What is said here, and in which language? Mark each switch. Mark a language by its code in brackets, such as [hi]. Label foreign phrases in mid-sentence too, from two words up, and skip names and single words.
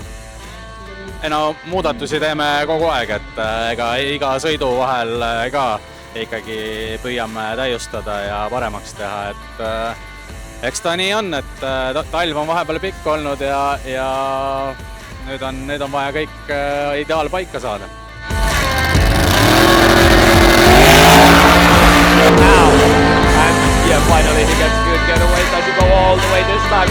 [et] No muudatusi teeme kogu aeg, et ega iga sõidu vahel ka ikkagi püüame täiustada ja paremaks teha, et eks ta nii on, et talv on vahepeal pikk olnud ja nüüd on vaja kõik ideaal paika saada. [en] Yeah, finally he gets good getaway. Does he go all the way this time?